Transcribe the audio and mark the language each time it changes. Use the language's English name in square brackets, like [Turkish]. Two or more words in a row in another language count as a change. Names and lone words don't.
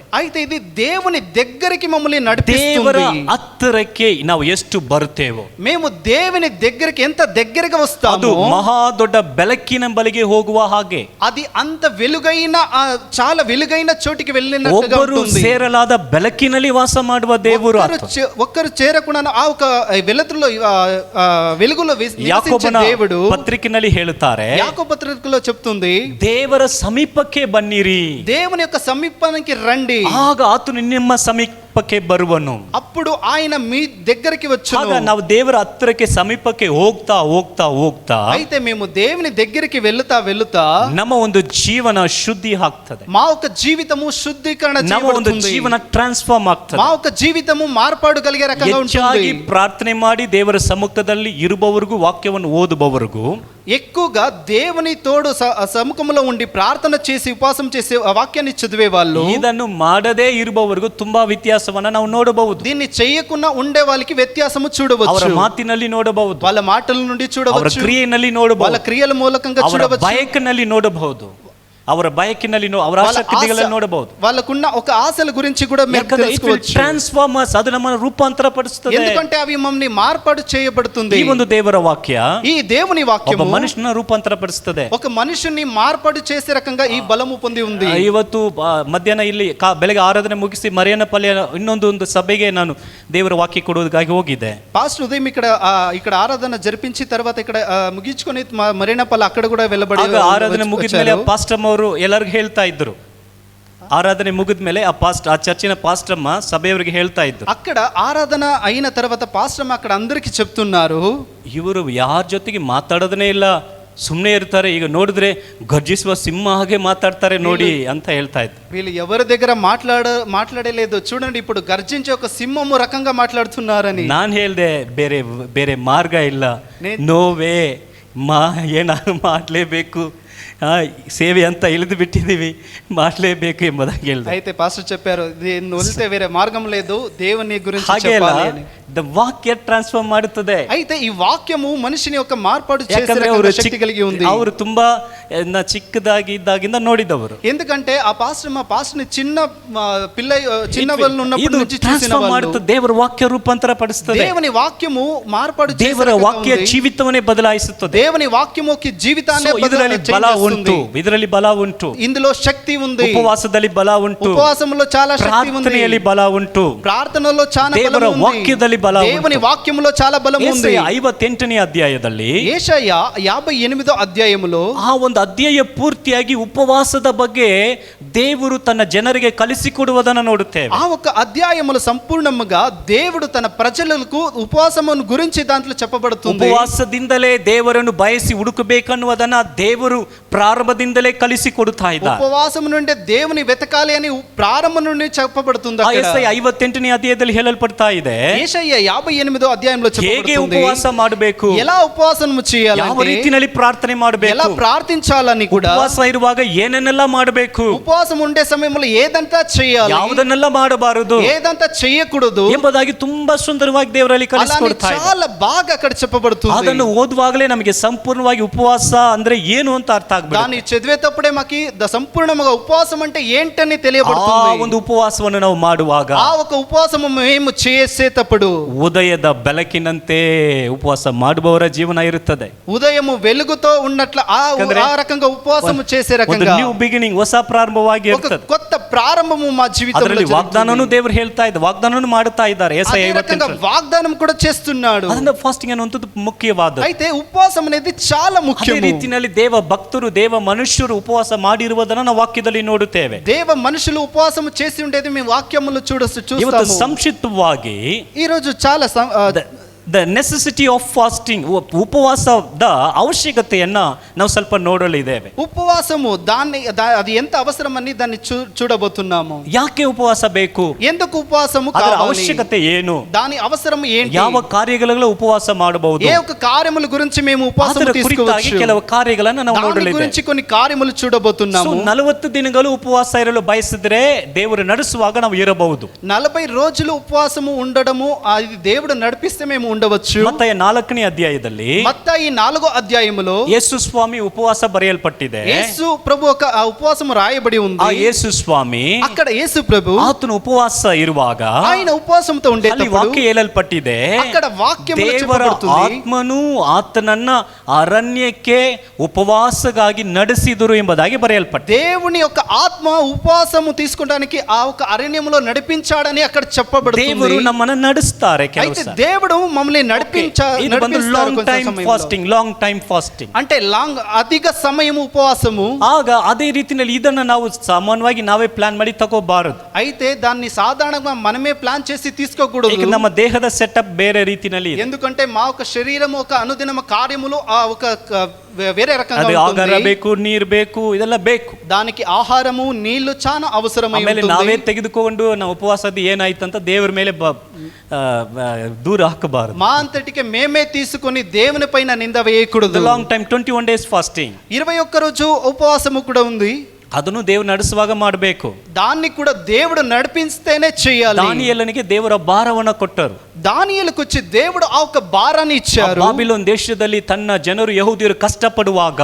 [Telugu] అయితే ఇది దేవుని దగ్గరికి మమ్మల్ని [Kannada] ದೇವರ [Telugu] నడిపిస్తుంది. [Kannada] ಹತ್ತಿರಕ್ಕೆ ನಾವು ಎಷ್ಟು ಬರುತ್ತೇವೋ, [Telugu] మేము దేవుని దగ్గరికి ఎంత దగ్గరగా [Kannada] ಅದು [Telugu] వస్తామో [Kannada] ಮಹಾ ದೊಡ್ಡ ಬೆಳಕಿನ ಬಳಿಗೆ ಹೋಗುವ ಹಾಗೆ, [Telugu] అది అంత వెలుగైన చాలా వెలుగైన చోటికి వెళ్ళినట్టుగా [Kannada] ಒಬ್ಬರು [Telugu] ఉంటుంది. [Kannada] ಸೇರಲಾದ ಬೆಳಕಿನಲ್ಲಿ ವಾಸ ಮಾಡುವ ದೇವರು ಆತ. [Telugu] ఒక్కరు చేరకుండా ఆ ఒక వెలుతురులో వెలుగులో నివసించే [Kannada] ಯಾಕೋಬನ [Telugu] దేవుడు [Kannada] ಪತ್ರಿಕೆನಲ್ಲಿ ಹೇಳುತ್ತಾರೆ, [Telugu] యాకోబు పత్రికలో చెప్తుంది, [Kannada] ದೇವರ ಸಮೀಪಕ್ಕೆ ಬನ್ನಿರಿ, [Telugu] దేవుని యొక్క సమీపానికి రండి, [Kannada] ಆಗ ಆತನು ನಿಮ್ಮ ಸಮೀಪಕ್ಕೆ ಬರುವನು. [Telugu] అప్పుడు ఆయన మీ దగ్గరికి [Kannada] ಆಗ [Telugu] వచ్చును. [Kannada] ನಾವು ದೇವರ ಹತ್ತಿರಕ್ಕೆ ಸಮೀಪಕ್ಕೆ ಹೋಗ್ತಾ ಹೋಗ್ತಾ ಹೋಗ್ತಾ [Telugu] అయితే మేము దేవుని దగ్గరికి వెళ్తా [Kannada] ನಮ್ಮ ಒಂದು ಜೀವನ ಶುದ್ಧಿ ಆಗ್ತದೆ, [Telugu] మా ఒక జీవితము శుద్ధీకరణ [Kannada] ನಮ್ಮ ಒಂದು [Telugu] చేయబడుతుంది. [Kannada] ಜೀವನ ಟ್ರಾನ್ಸ್ಫಾರ್ಮ್ ಆಗ್ತದೆ. [Telugu] మా ఒక జీవితము మార్పాడు కలిగే రకంగా [Kannada] ಹೆಚ್ಚಾಗಿ [Telugu] ఉంటుంది. [Kannada] ಪ್ರಾರ್ಥನೆ ಮಾಡಿ ದೇವರ ಸಮ್ಮುಖದಲ್ಲಿ ಇರುವವರೆಗೂ, ವಾಕ್ಯವನ್ನು ಓದುವವರೆಗೂ, [Telugu] ఎక్కువగా దేవుని తోడు సముఖంలో ఉండి ప్రార్థన చేసి ఉపవాసం చేసి ఆ వాక్యాన్ని చదివే వాళ్ళు, [Kannada] ಇದನ್ನು ಮಾಡದೇ ಇರುವವರೆಗೂ ತುಂಬಾ ವ್ಯತ್ಯಾಸವನ್ನ ನಾವು ನೋಡಬಹುದು. [Telugu] దీన్ని చేయకుండా ఉండే వాళ్ళకి వ్యత్యాసము [Kannada] ಅವರ [Telugu] చూడవచ్చు. [Kannada] ಮಾತಿನಲ್ಲಿ ನೋಡಬಹುದು, [Telugu] వాళ్ళ మాటల నుండి [Kannada] ಅವರ [Telugu] చూడవచ్చు, [Kannada] ಕ್ರಿಯೆಯಲ್ಲಿ [Telugu] వాళ్ళ [Kannada] ನೋಡಬಹುದು, [Telugu] క్రియల మూలకంగా [Kannada] ಅವರ [Telugu] చూడవచ్చు, [Kannada] ಬಯಕಿನಲ್ಲಿ ನೋಡಬಹುದು, ಅವರ ಬಯಕಿನಲ್ಲಿ ಅವರ [Telugu] వాళ్ళ [Kannada] ಆಸಕ್ತಿಗಳನ್ನು ನೋಡಬಹುದು. [Telugu] వాళ్ళకున్న ఒక ఆశల గురించి కూడా మీరు తెలుసుకోవచ్చు. [Kannada] ಟ್ರಾನ್ಸ್ಫಾರ್ಮರ್ಸ್, ಅದು ನಮ್ಮನ್ನು ರೂಪಾಂತರ ಪಡಿಸುತ್ತದೆ. [Telugu] ఎందుకంటే అవి మమ్మల్ని మార్పాడు చేయబడుతుంది. [Kannada] ಈ ಒಂದು ದೇವರ ವಾಕ್ಯ [Telugu] ఈ దేవుని [Kannada] ಒಬ್ಬ [Telugu] వాక్యము [Kannada] ಮನುಷ್ಯನ ರೂಪಾಂತರ ಪಡಿಸುತ್ತದೆ. [Telugu] ఒక మనుషుని మార్పాడు చేసే రకంగా ఈ బలము పొంది ఉంది. [Kannada] ಇವತ್ತು ಮಧ್ಯಾಹ್ನ ಇಲ್ಲಿ ಬೆಳಗ್ಗೆ ಆರಾಧನೆ ಮುಗಿಸಿ ಮರಿಯನಪಲ್ಲಿಯ ಇನ್ನೊಂದು ಸಭೆಗೆ ನಾನು ದೇವರ ವಾಕ್ಯ ಕೊಡುವುದಕ್ಕಾಗಿ ಹೋಗಿದ್ದೆ. [Telugu] పాస్టర్ ఉదయం ఇక్కడ ఆరాధన జరిపించి తర్వాత ఇక్కడ ముగించుకొని మరేనపల్లి అక్కడ కూడా వెళ్ళబడి [Kannada] ಆಗ ಆರಾಧನೆ ಮುಗಿದ ಮೇಲೆ ಪಾಸ್ಟಮ್ ಅವರು ಎಲ್ಲರಿಗೂ ಹೇಳ್ತಾ ಇದ್ರು, ಆರಾಧನೆ ಮುಗಿದ ಮೇಲೆ ಆ ಚರ್ಚಿನ ಪಾಸ್ಟಮ್ಮ ಸಭೆಯವರಿಗೆ ಹೇಳ್ತಾ ಇದ್ರು, [Telugu] అక్కడ ఆరాధన అయిన తర్వాత పాస్టర్ అక్కడ అందరికి చెప్తున్నారు, [Kannada] ಇವರು ಯಾರ ಜೊತೆಗೆ ಮಾತಾಡೋದನೇ ಇಲ್ಲ, ಸುಮ್ಮನೆ ಇರ್ತಾರೆ, ಈಗ ನೋಡಿದ್ರೆ ಗರ್ಜಿಸುವ ಸಿಂಹ ಹಾಗೆ ಮಾತಾಡ್ತಾರೆ ನೋಡಿ ಅಂತ ಹೇಳ್ತಾ ಇದ್ರು. [Telugu] వీళ్ళు ఎవరి దగ్గర మాట్లాడలేదు, చూడండి ఇప్పుడు గర్జించే ఒక సింహము రకంగా మాట్లాడుతున్నారని. [Kannada] ನಾನು ಹೇಳ್ದೆ, ಬೇರೆ ಮಾರ್ಗ ಇಲ್ಲ, ನೋವೇ ಏನಾದ್ರು ಮಾಡಲೇಬೇಕು, ಸೇವೆ ಅಂತ ಇಳಿದು ಬಿಟ್ಟಿದ್ದೀವಿ, ಮಾಡಲೇಬೇಕು ಎಂಬುದಾಗಿ ಹೇಳಿದೆ. [Telugu] అయితే పాస్టర్ చెప్పారు, దీన్ని వదిలితే వేరే మార్గం లేదు, దేవుని గురించి [Kannada] ಹಾಗೆ [Telugu] చెప్పాలి అని. [Kannada] ದ ವಾಕ್ಯ ಟ್ರಾನ್ಸ್ಫಾರ್ಮ್ ಮಾಡುತ್ತದೆ. [Telugu] అయితే ఈ వాక్యము మనిషిని యొక్క మార్పాటు చేసే [Kannada] ಯಾಕಂದ್ರೆ [Telugu] రకంగా శక్తి కలిగి ఉంది. [Kannada] ಅವರು ತುಂಬಾ ಚಿಕ್ಕದಾಗಿ ಇದ್ದಾಗಿಂದ ನೋಡಿದವರು. [Telugu] ఎందుకంటే ఆ పాస్టర్ ని చిన్న పిల్ల చిన్నవాళ్ళు ఉన్నప్పటి [Kannada] ಇದು [Telugu] నుంచి చూసిన [Kannada] ಟ್ರಾನ್ಸ್ಫಾರ್ಮ್ [Telugu] వాళ్ళు. [Kannada] ಮಾಡುತ್ತದೆ, ದೇವರ ವಾಕ್ಯ ರೂಪಾಂತರ ಪಡಿಸುತ್ತದೆ, [Telugu] దేవుని వాక్యము మార్పాడు చేసే [Kannada] ದೇವರ [Telugu] రకంగా [Kannada] ವಾಕ್ಯ [Telugu] ఉంది. [Kannada] ಜೀವಿತವನ್ನೇ ಬದಲಾಯಿಸುತ್ತದೆ. [Telugu] దేవుని వాక్యముకి జీవితాన్ని [Kannada] ಇದರಲ್ಲಿ ಬಲ ಉಂಟು, ಇದರಲ್ಲಿ ಬಲ ಉಂಟು, [Telugu] ఇందులో శక్తి ఉంది. [Kannada] ಉಪವಾಸದಲ್ಲಿ ಬಲ ಉಂಟು, [Telugu] ఉపవాసంలో చాలా శక్తి ఉంది, [Kannada] ಪ್ರಾರ್ಥನೆಯಲ್ಲಿ ಬಲ ಉಂಟು, [Telugu] ప్రార్థనలో చాలా [Kannada] ದೇವರ [Telugu] బలం ఉంది, [Kannada] ವಾಕ್ಯದಲ್ಲಿ ಬಲ ಉಂಟು. [Telugu] దేవుని వాక్యములో చాలా బలం ఉంది. [Kannada] ಯೆಶಾಯ 58ನೇ ಅಧ್ಯಾಯದಲ್ಲಿ, [Telugu] ಯೆಶಾಯ 58వ అధ్యాయములో [Kannada] ಆ ಒಂದು ಅಧ್ಯಾಯ ಪೂರ್ತಿಯಾಗಿ ಉಪವಾಸದ ಬಗ್ಗೆ ದೇವರು ತನ್ನ ಜನರಿಗೆ ಕಲಿಸಿಕೊಡುವುದನ್ನು ನೋಡುತ್ತೇವೆ. [Telugu] ఆ ఒక అధ్యాయములు సంపూర్ణముగా దేవుడు తన ప్రజలకు ఉపవాసమును గురించి దాంట్లో చెప్పబడుతుంది. [Kannada] ಉಪವಾಸದಿಂದಲೇ ದೇವರನ್ನು ಬಯಸಿ ಹುಡುಕಬೇಕನ್ನುವುದನ್ನ ದೇವರು ಪ್ರಾರಂಭದಿಂದಲೇ ಕಲಿಸಿಕೊಡುತ್ತಾ ಇದ್ದಾರೆ. [Telugu] ఉపవాసం నుండి దేవుని వెతకాలి అని ప్రారంభం నుండి చెప్పబడుతుంది. [Kannada] ಆ ಯೆಶಾಯ 58ನೇ ಅಧ್ಯಾಯದಲ್ಲಿ ಹೇಳಲ್ಪಡ್ತಾ ಇದೆ, [Telugu] యెషయా 58వ అధ్యాయంలో [Kannada] ಹೇಗೆ [Telugu] చెప్పబడుతుంది [Kannada] ಉಪವಾಸ ಮಾಡಬೇಕು, [Telugu] ఎలా ఉపవాసం [Kannada] ಯಾವ [Telugu] చేయాలి, [Kannada] ರೀತಿಯಲ್ಲಿ ಪ್ರಾರ್ಥನೆ [Telugu] ఎలా [Kannada] ಮಾಡಬೇಕು, [Telugu] ప్రార్థించాలని కూడా, [Kannada] ಉಪವಾಸ ಇರುವಾಗ ಏನೇನೆಲ್ಲ ಮಾಡಬೇಕು, [Telugu] ఉపవాసం ఉండే సమయంలో ఏదంతా చేయాలి, [Kannada] ಯಾವುದನ್ನೆಲ್ಲ ಮಾಡಬಾರದು [Telugu] ఏదంతా చేయకూడదు [Kannada] ಎಂಬುದಾಗಿ ತುಂಬಾ ಸುಂದರವಾಗಿ ದೇವರಲ್ಲಿ [Telugu] అలానే [Kannada] ಕಲಿಸಿಕೊಡ್ತಾ ಇದೆ. [Telugu] చాలా బాగా అక్కడ చెప్పబడుతుంది. [Kannada] ಅದನ್ನು ಓದುವಾಗಲೇ ನಮಗೆ ಸಂಪೂರ್ಣವಾಗಿ ಉಪವಾಸ ಅಂದ್ರೆ ಏನು ಅಂತ ಅರ್ಥ ಆಗ್ಬಿಡುತ್ತೆ. [Telugu] దాన్ని చదివేటప్పుడే మాకి సంపూర్ణంగా ఉపవాసం అంటే ఏంటని [Kannada] ಆ [Telugu] తెలియబడుతుంది. [Kannada] ಒಂದು ಉಪವಾಸವನ್ನು ನಾವು ಮಾಡುವಾಗ [Telugu] ఆ ఒక ఉపవాసం మేము చేసేటప్పుడు [Kannada] ಉದಯದ ಬೆಳಕಿನಂತೆ ಉಪವಾಸ ಮಾಡುವವರ ಜೀವನ ಇರುತ್ತದೆ. [Telugu] ఉదయము వెలుగుతో ఉన్నట్ల ఆ రకంగా ఉపవాసం చేసే [Kannada] ಒಂದು [Telugu] రకంగా [English] new beginning, [Kannada] ಹೊಸ ಪ್ರಾರಂಭವಾಗಿ [Telugu] ఒక [Kannada] ಇರ್ತದೆ. [Telugu] కొత్త ప్రారంభము మా జీవితంలో [Kannada] ಅದರಲ್ಲಿ [Telugu] జరుగుతుంది. [Kannada] ವಾಗ್ದಾನನು ದೇವರು ಹೇಳ್ತಾ ಇದ್ದ, ವಾಗ್ದಾನನು ಮಾಡುತ್ತಾ ಇದ್ದಾರೆ. [Telugu] అదే రకంగా వాగ్దానం కూడా చేస్తున్నాడు. [Kannada] ಅದನ್ನ ಫಾಸ್ಟಿಂಗ್ ಅನ್ನುವಂಥದ್ದು ಮುಖ್ಯವಾದ. [Telugu] అయితే ఉపవాసం అనేది చాలా [Kannada] ಅದೇ [Telugu] ముఖ్యం. [Kannada] ರೀತಿಯಲ್ಲಿ ದೇವ ಭಕ್ತರು ದೇವರು ದೇವ ಮನುಷ್ಯರು ಉಪವಾಸ ಮಾಡಿರುವುದನ್ನು ನಾವು ವಾಕ್ಯದಲ್ಲಿ ನೋಡುತ್ತೇವೆ. [Telugu] దేవ మనుషులు ఉపవాసం చేసి ఉండేది మేము వాక్యములో [Kannada] ಇವತ್ತು [Telugu] చూస్తాము. [Kannada] ಸಂಕ್ಷಿಪ್ತವಾಗಿ [Telugu] ఈ రోజు చాలా [English] the necessity of fasting, [Kannada] ಉಪವಾಸದ ಅವಶ್ಯಕತೆಯನ್ನ ನಾವು ಸ್ವಲ್ಪ ನೋಡಲಿದ್ದೇವೆ. [Telugu] ఉపవాసము అది ఎంత అవసరమని దాన్ని చూడబోతున్నాము. [Kannada] ಯಾಕೆ ಉಪವಾಸ ಬೇಕು, [Telugu] ఎందుకు ఉపవాసము [Kannada] ಅದರ [Telugu] కావాలి, [Kannada] ಅವಶ್ಯಕತೆ ಏನು, [Telugu] దాని అవసరం ఏంటి, [Kannada] ಯಾವ ಕಾರ್ಯಗಳ ಉಪವಾಸ ಮಾಡಬಹುದು, [Telugu] ఏ ఒక కార్యముల గురించి మేము ఉపవాసం [Kannada] ಅದರ ಕುರಿತಾಗಿ ಕೆಲವು ಕಾರ್ಯಗಳನ್ನು ನಾವು [Telugu] దాని [Kannada] ನೋಡಲಿದ್ದೇವೆ. [Telugu] గురించి కొన్ని కార్యములు చూడబోతున్నాము. [Kannada] 40 ದಿನಗಳು ಉಪವಾಸ ಇರಲು ಬಯಸಿದ್ರೆ ದೇವರು ನಡೆಸುವಾಗ ನಾವು ಇರಬಹುದು. [Telugu] 40 రోజులు ఉపవాసము ఉండడము అది దేవుడు నడిపిస్తే మేము ఉండవచ్చు. [Kannada] ಮತ್ತಾಯ 4ನೇ ಅಧ್ಯಾಯದಲ್ಲಿ [Telugu] మత్తయి 4వ అధ్యాయములో [Kannada] ಯೇಸು ಸ್ವಾಮಿ ಉಪವಾಸ ಬರೆಯಲ್ಪಟ್ಟಿದೆ. [Telugu] యేసు ప్రభు ఒక ఉపవాసము రాయబడి [Kannada] ಆ [Telugu] ఉంది. [Kannada] ಯೇಸು ಸ್ವಾಮಿ [Telugu] అక్కడ యేసు ప్రభు [Kannada] ಆತನು ಉಪವಾಸ ಇರುವಾಗ [Telugu] ఆయన ఉపవాసంతో [Kannada] ಅಲ್ಲಿ [Telugu] ఉండేటప్పుడు [Kannada] ವಾಕ್ಯ ಹೇಳಲ್ಪಟ್ಟಿದೆ, [Telugu] అక్కడ వాక్యములో [Kannada] ದೇವರ [Telugu] చెప్పబడుతుంది, [Kannada] ಆತ್ಮನು ಆತನನ್ನ ಅರಣ್ಯಕ್ಕೆ ಉಪವಾಸಗಾಗಿ ನಡೆಸಿದರು ಎಂಬುದಾಗಿ ಬರೆಯಲ್ಪಟ್ಟಿದೆ. [Telugu] దేవుని యొక్క ఆత్మ ఉపవాసము తీసుకోవడానికి ఆ ఒక అరణ్యములో నడిపించాడని అక్కడ చెప్పబడుతుంది. [Kannada] ದೇವರು ನಮ್ಮನ್ನ ನಡೆಸ್ತಾರೆ. [Telugu] అయితే దేవుడు మమ్మల్ని [English] long time fasting [Telugu] అంటే అధిక సమయము ఉపవాసము. [Kannada] ಆಗ ಅದೇ ರೀತಿಯಲ್ಲಿ ಇದನ್ನ ನಾವು ಸಾಮಾನ್ಯವಾಗಿ ನಾವೇ ಪ್ಲಾನ್ ಮಾಡಿ ತಗೋಬಾರದು. [Telugu] అయితే దాన్ని సాధారణంగా మనమే ప్లాన్ చేసి తీసుకోకూడదు. [Kannada] ಈಗ ನಮ್ಮ ದೇಹದ ಸೆಟಪ್ ಬೇರೆ ರೀತಿಯಲ್ಲಿ ಇದೆ. [Telugu] ఎందుకంటే మా ఒక శరీరం ఒక అనుదిన కార్యములు ఆ ఒక వేరే రకంగా [Kannada] ಅದು [Telugu] ఉంటుంది. [Kannada] ಆಹಾರ ಬೇಕು, ನೀರು ಬೇಕು, ಇದೆಲ್ಲ ಬೇಕು. [Telugu] దానికి ఆహారము నీళ్లు చాలా అవసరమై [Kannada] ಆಮೇಲೆ [Telugu] ఉంటుంది. [Kannada] ನಾವೇ ತೆಗೆದುಕೊಂಡು ನಾವು ಉಪವಾಸದ ಏನಾಯ್ತು ಅಂತ ದೇವರ ಮೇಲೆ ದೂರ ಹಾಕಬಾರದು. [Telugu] మా అంతటికి మేమే తీసుకొని దేవుని పైన నింద వేయకూడదు. [English] long time 21 days fasting, [Telugu] 21 రోజు ఉపవాసము కూడా ఉంది. [Kannada] ಅದನ್ನು ದೇವರು ನಡೆಸುವಾಗ ಮಾಡಬೇಕು. [Telugu] దాన్ని కూడా దేవుడు నడిపిస్తేనే చేయాలి. [Kannada] ದಾನಿಯೇಲನಿಗೆ ದೇವರ ಭಾರವನ್ನು ಕೊಟ್ಟರು. [Telugu] దానియేలుకు వచ్చి దేవుడు ఆ ఒక భారాన్ని ఇచ్చారు. [Kannada] ಬಾಬಿಲೋನ್ ದೇಶದಲ್ಲಿ ತನ್ನ ಜನರು ಯಹೂದಿಯರು ಕಷ್ಟಪಡುವಾಗ,